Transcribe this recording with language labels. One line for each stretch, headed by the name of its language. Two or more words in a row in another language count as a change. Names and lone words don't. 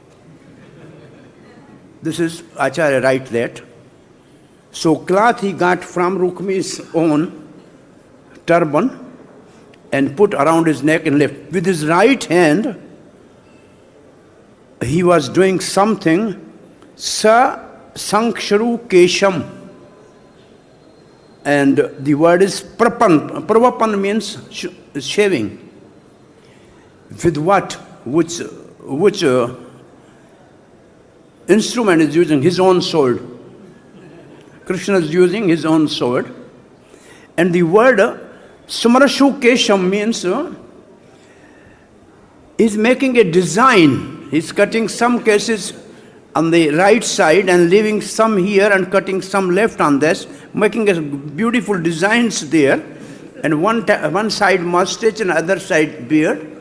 English: This is Acharya write that. So cloth he got from Rukmī's own turban and put around his neck and left. With his right hand, he was doing something,
Sanskrit: sa-śmaśru-keśaṁ.
English: And the word is pravapan means shaving. With what? Which instrument is using? His own sword. Kṛṣṇa is using his own sword. And the word sa-śmaśru-keśam means he's making a design. He's cutting some cases on the right side and leaving some here and cutting some left on this, making a beautiful designs there, and one side mustache and other side beard.